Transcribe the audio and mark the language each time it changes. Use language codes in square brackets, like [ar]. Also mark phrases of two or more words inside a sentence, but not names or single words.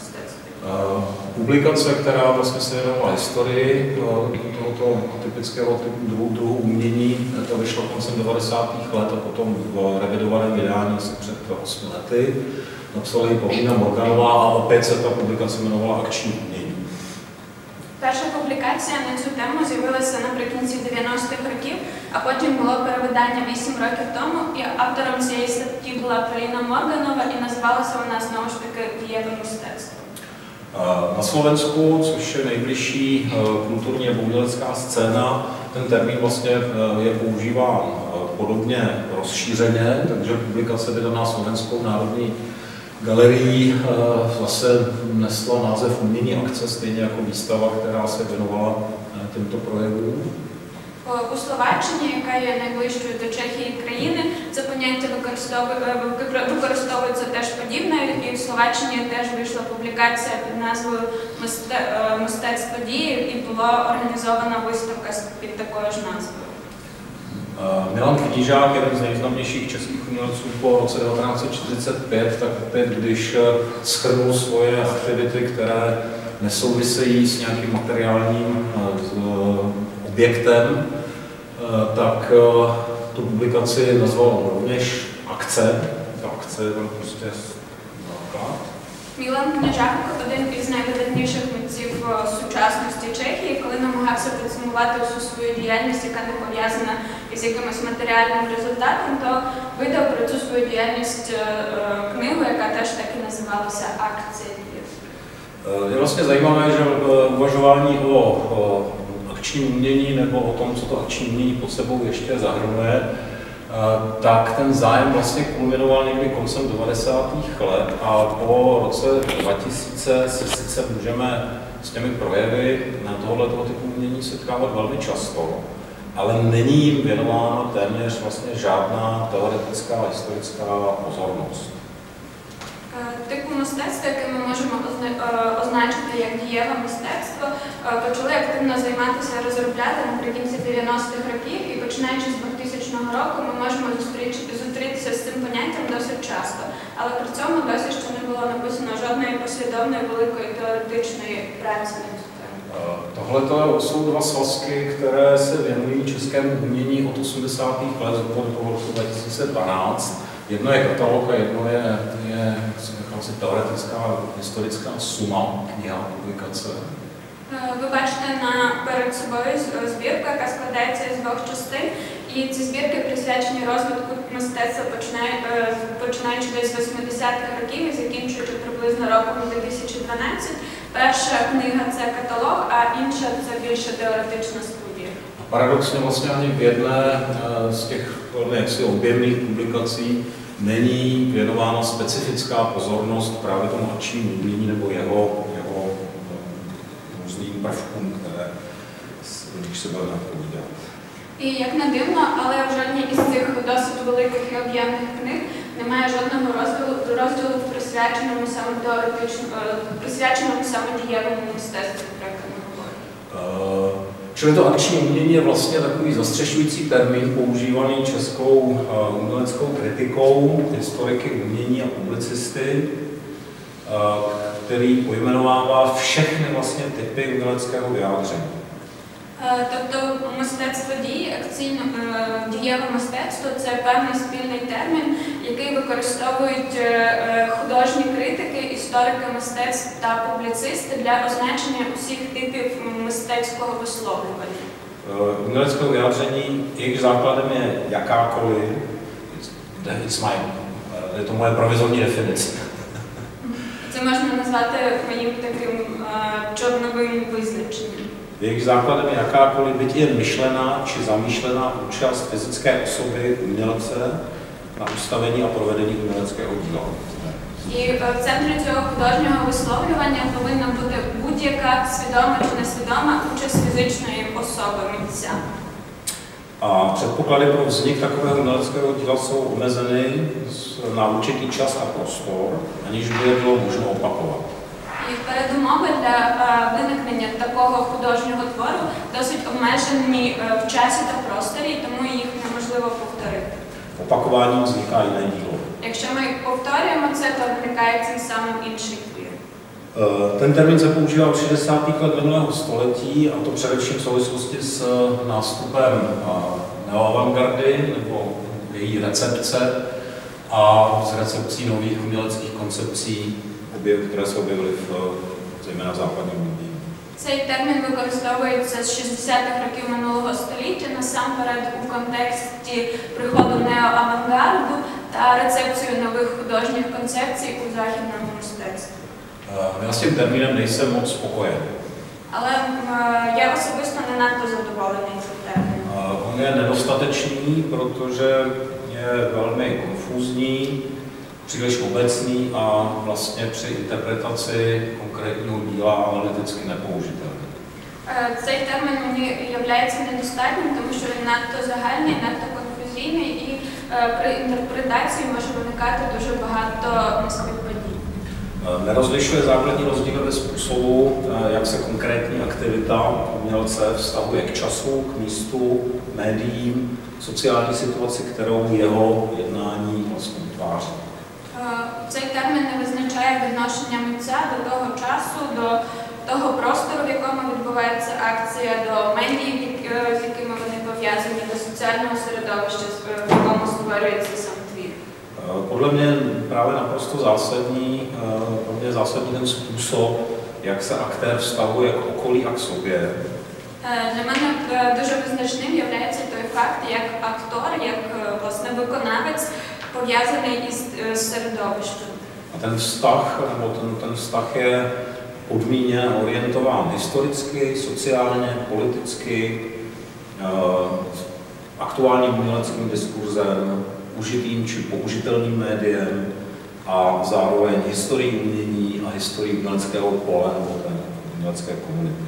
[cs] Publikace, která vlastně se věnovala historii tohoto typického druhu umění, to vyšlo koncem 90. let a potom v revidovaném vydání asi před 8 lety. Napsala ji Paulína Morganová a opět se ta publikace jmenovala Akční umění. [uk] Перша публікація на цю тему з'явилася наприкінці 90-х років, а потім було перевидання 8 років тому, і автором цієї статті була Paulína Morganová і називалася вона знову ж таки «Дієве мистецтво». [cs] Na Slovensku, což je nejbližší kulturní a umělecká scéna, ten termín vlastně je používán podobně rozšířeně, takže publikace vydaná Slovenskou národní galerií zase nesla název Umění akce, stejně jako výstava, která se věnovala těmto projevům. [uk] У Словаччині, яка є найближчою до Чехії країни, це поняття використовується теж подібно, і в Словаччині теж вийшла публікація під назвою «Мистецтво дії» і була організована виставка під такою ж назвою. [cs] Milan Knížák, jeden z nejznámějších českých umělců po roce 1945, tak opět, když shrnul svoje aktivity, které nesouvisejí s nějakým materiálním objektem, tak tu publikaci nazval rovněž akce. Ta akce je tam prostě základ. [uk] Мілан Княжак, один із найвидатніших митців сучасності Чехії, коли намагався підсумувати всю свою діяльність, яка не пов'язана із якимось матеріальним результатом, то видав про цю свою діяльність книгу, яка теж так і називалася «Акція». [cs] Je vlastně zajímavé, že uvažování o akčním umění nebo o tom, co to akční umění pod sebou ještě zahrnuje, tak ten zájem vlastně kulminoval někdy koncem 90. let a po roce 2000 se sice můžeme s těmi projevy na tohoto typu umění setkávat velmi často, ale není jim věnována téměř vlastně žádná teoretická a historická pozornost. [uk] Типу мистецтва, яке ми можемо означити як дієве мистецтво, почали активно займатися, розробляти наприкінці 90-х років, і починаючи з 2000 року ми можемо зустрітися з цим поняттям досить часто, але при цьому досі ще не було написано жодної послідовної великої теоретичної праці на цю тему. [cs] Tohle jsou dva svazky, které se věnují českému umění od 80. let do roku 2012. Jedno je katalog a jedno je jakási teoretická historická suma, kniha, publikace. [uk] Ви бачите перед собою збірку, яка складається із двох частин, і ці збірки присвячені розвитку мистецтва, починаючи десь з 80-х років і закінчуючи приблизно роком 2012. Перша книга – це каталог, а інша – це більше теоретична студія. [cs] Paradoxně vlastně ani v jedné z těch jaksi objemných publikací není věnována specifická pozornost právě tomu akčnímu umění nebo jeho různým prvkům, které když se budeme povídat. [uk] І як не дивно, але в жодній із цих досить великих і об'ємних книг немає жодного розділу присвяченому саме дієвому мистецтву, про яке ми говоримо. [cs] Čili to akční umění je vlastně takový zastřešující termín používaný českou uměleckou kritikou, historiky umění a publicisty, který pojmenovává všechny vlastně typy uměleckého vyjádření. [uk] Тобто мистецтво дії, дієве мистецтво – це певний спільний термін, який використовують художні критики, історики мистецтв та публіцисти для означення усіх типів мистецького висловлювання. [cs] Uměleckého vyjádření, jejich základem je jakákoliv, je to moje provizorní definice. [uk] Це можна назвати моїм таким чорновим визначенням. [cs] Jejich základem je jakákoliv, byť jen myšlená či zamýšlená účast fyzické osoby umělce na ustavení a provedení uměleckého díla. [uk] І в центрі цього художнього висловлювання повинна бути будь-яка свідома чи несвідома участь фізичної особи митця. [cs] A předpoklady pro vznik takového uměleckého díla jsou omezeny na určitý čas a prostor, aniž by je bylo možno opakovat. [uk] І передумови для виникнення такого художнього твору досить обмежені в часі та просторі, тому їх неможливо повторити. [cs] Opakováním vzniká jiné dílo. [uk] Якщо ми повторюємо це, то виникає цим самим інший твір. [cs] Ten termín se používal v 60. let minulého století, a to především v souvislosti s nástupem neoavantgardy nebo její recepce a s recepcí nových uměleckých koncepcí, které se objevily zejména v západním umění. [uk] Цей термін використовується з 60-х років минулого століття насамперед у контексті приходу неоавангарду та рецепцію нових художніх концепцій у західному мистецтві. [cs] Já s tím termínem nejsem moc spokojen. [uk] Але я особисто не надто задоволений цим терміном. [cs] On je nedostatečný, protože je velmi konfúzní, příliš obecný a vlastně při interpretaci konkrétního díla analyticky nepoužitelný. [uk] Цей термін мені являється недостатнім, тому що він надто загальний, надто конфузійний і при інтерпретації може виникати дуже багато неспівпадінь. [cs] Nerozlišuje základní rozdíly ve způsobu, jak se konkrétní aktivita umělce vztahuje k času, k místu, médiím, sociální situaci, kterou jeho jednání vlastně utváří. [uk] Цей термін не визначає відношення митця до того часу, до того простору, в якому відбувається акція, до медій, з якими вони пов'язані, до соціального середовища, в якому створюється сам твір. [cs] Podle mě právě naprosto zásadní, pro mě zásadní ten způsob, jak se aktér vztahuje k okolí a k sobě. [uk] Для мене дуже визначним є той факт, як актор, як власне виконавець пов'язаний із середовищем. [cs] A ten vztah, nebo ten vztah je podmíněn, orientován historicky, sociálně, politicky, aktuálním uměleckým diskurzem, užitým či použitelným médiem a zároveň historií umění a historií uměleckého pole nebo té umělecké komunity.